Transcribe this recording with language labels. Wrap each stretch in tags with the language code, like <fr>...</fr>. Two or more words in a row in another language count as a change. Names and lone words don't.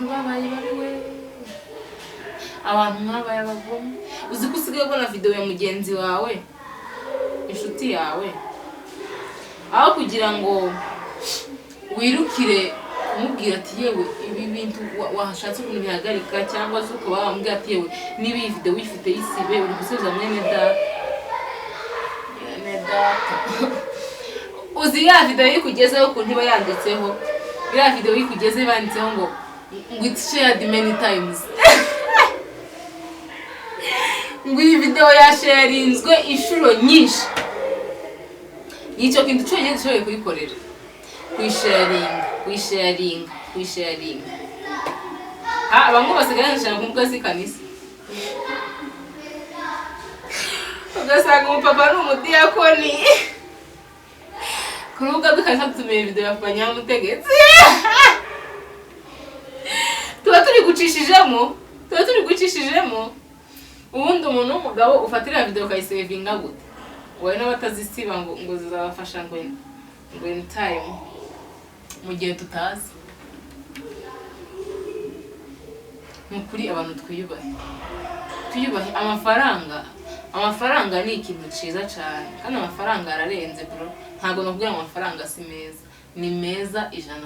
<rw>babaye bariwe abantu mwabaye abagome uzi ko usigaye ubona video ya mugenzi wawe inshuti yawe aho kugira ngo wirukire umubwira ati yewe ibi bintu wahashatse ukuntu bihagarika cyangwa se ukaba wamubwira ati yewe niba iyi video uyifite yisibe uri gusubiza mwene data uzi ya video yikugezeho ukuntu iba yanditseho ya video yikugezeho banditseho ngo</rw> <en>it's shared many times</en> <rw>ngo iyi video yasharinzwe inshuro nyinshi icyo kintu cyonyine gishoboye kuyikorera kuyisharinga abantu basigaye nshaka kumbuga z'ikanisa ugasanga umupapa n'umudiyakoni kurubuga dukanisa dutumiye video ya Banyamutegetsi tuba turi gucishijemo ubundi umuntu w'umugabo ufatira video ukayisevinga gute wowe n'abatazisiba ngo zizabafasha ngo</rw> <en>in time</en> <rw>mu gihe tutazi nukuri abantu twiyubahe amafaranga ni ikintu ciza cyane kandi amafaranga ararenze bro ntago nakubwira amafaranga si meza ni meza 100%.</rw>